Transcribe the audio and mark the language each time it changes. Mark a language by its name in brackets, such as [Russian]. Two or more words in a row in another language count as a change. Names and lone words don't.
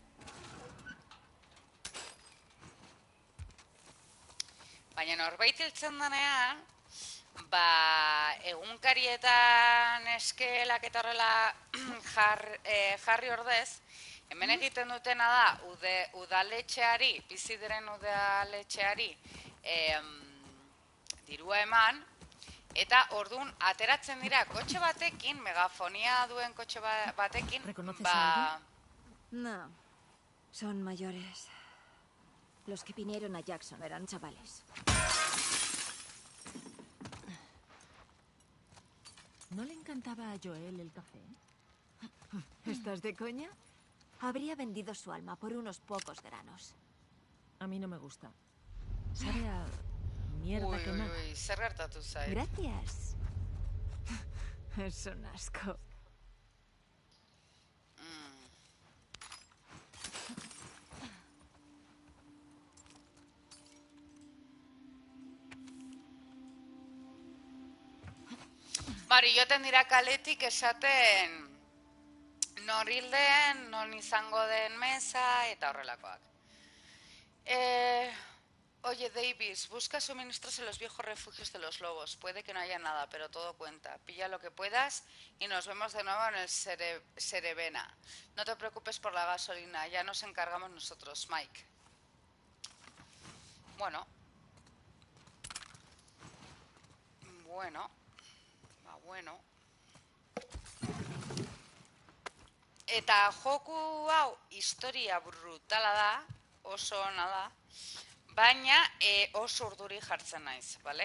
[Basque] Baina norbait hiltzen denean, ba, egunkarietan eskelak eta horrela jarri ordez, hemen egiten dutena da, udaletxeari, bizi diren udaletxeari, dirua eman, eta orduan ateratzen dira kotxe batekin, megafonia duen kotxe batekin, [Spanish] ¿Reconoces a alguien? No, son mayores. Los que vinieron a Jackson eran chavales. ¿No le encantaba a Joel el café? ¿Estás de coña? Habría vendido su alma por unos pocos granos. A mí no me gusta. Sabe a mierda quemada. [Basque] Zer gertatu zait. [Spanish] Gracias. Es un asco. [Basque] Bari, joten dira kaletik esaten nor hilden, non izango den mesa eta horrelakoak. [Spanish] Oye, Davis, busca suministros en los viejos refugios de los lobos. Puede que no haya nada, pero todo cuenta. Pilla lo que puedas y nos vemos de nuevo en el Cerebena. No te preocupes por la gasolina, ya nos encargamos nosotros, Mike. Bueno. [Basque] Eta joku hau historia brutala da, oso ona da, baina oso urduri jartzen naiz, bale?